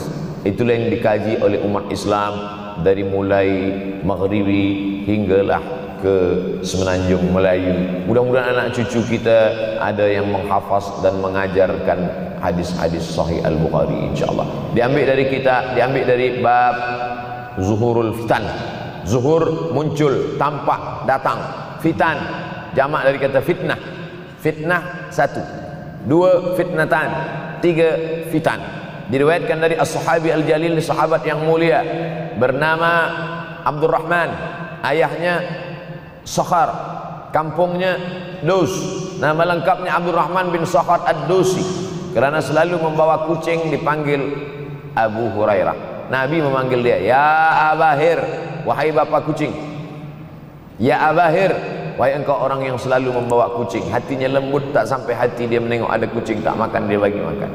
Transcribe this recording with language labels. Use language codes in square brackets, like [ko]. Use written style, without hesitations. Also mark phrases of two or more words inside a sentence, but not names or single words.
[ms] Itulah yang dikaji oleh umat Islam dari mulai maghribi hinggalah ke semenanjung Melayu. Mudah-mudahan anak cucu kita ada yang menghafaz dan mengajarkan hadis-hadis sahih Al-Bukhari insyaallah. Diambil dari kita, diambil dari bab [ar] ظهور الفتن. [ms] Zuhur muncul, tampak, datang. Fitan jamak dari kata fitnah. Fitnah satu, dua fitnatan, tiga fitan. Diriwayatkan dari [ar] الصحابي الجليل, [ms] sahabat yang mulia bernama Abdurrahman, ayahnya Sakhar, kampungnya Dos. Nama lengkapnya Abdurrahman bin Sakhar ad-Dosi. Kerana selalu membawa kucing dipanggil Abu Hurairah. Nabi memanggil dia, [ar] يا أبا هر, [ms] wahai bapak kucing. [ar] يا أبا هر, [ms] wahai engkau orang yang selalu membawa kucing. Hatinya lembut, tak sampai hati dia menengok ada kucing tak makan, dia bagi makan.